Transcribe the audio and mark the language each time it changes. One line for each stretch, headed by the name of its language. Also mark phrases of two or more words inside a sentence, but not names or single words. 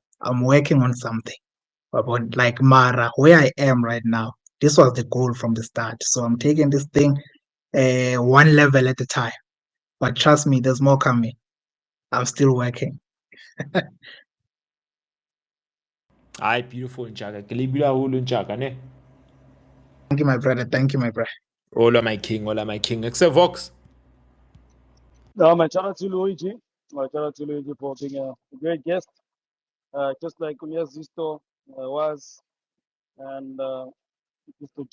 English: I'm working on something. But like Mara, where I am right now, this was the goal from the start. So I'm taking this thing one level at a time. But trust me, there's more coming. I'm still working. Hi, beautiful Njaka.
Southern Sotho: Kelebile haholo Njaka, ne?
English: Thank you, my brother. Thank you, my brother. Hola, my king. Hola, my king. Except Vox. No, my shout out to Luigi. My shout out to Luigi for being a great guest, just like Myazisto was, and Mr.